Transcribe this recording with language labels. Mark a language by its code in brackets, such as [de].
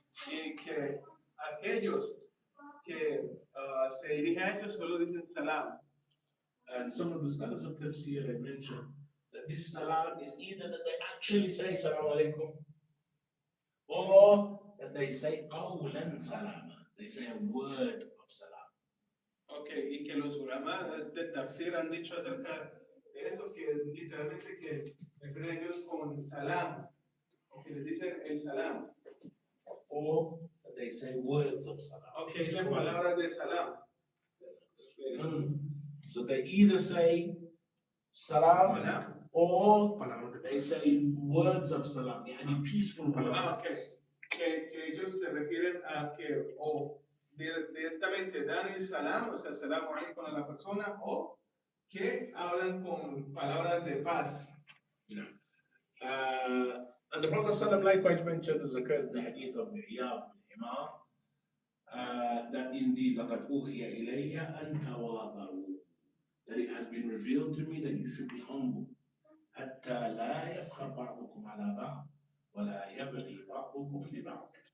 [es] Y que aquellos que se dirigen a ellos solo dicen salam. [en] And some of the scholars of tafsir have mentioned that this salam is either that they actually say salam alaikum, or that they say [ar] qawlan salama. [en] They say a word of salam. [es] Okay, y que los ulamas de tafsir han dicho acerca de eso, que literalmente que refieren a ellos con salam, o que les dicen el salam. [en] Or that they say words of salam. [es] Okay, dicen palabras de salam. [en] So they either say salam, or they say words of salam, yani peaceful words. Okay. [es] Que ellos se refieren a que o directamente dan el salam, o sea, el salam alaikum a la persona, o que hablan con palabras de paz. [en] Yeah. And the Prophet ﷺ likewise mentioned, as occurs in the hadith of Iyad bin Himar, that indeed [ar] لَقَدْ أُوحِيَ إِلَيَّ أَن تَوَاضَعُوا, [en] that it has been revealed to me that you should be humble. [ar] حَتَّى لَا يَفْخَرْ بَعْضُكُمْ عَلَى بَعْضٍ وَلَا يَبْغِي بَعْضُكُمْ لِبَعْضٍ.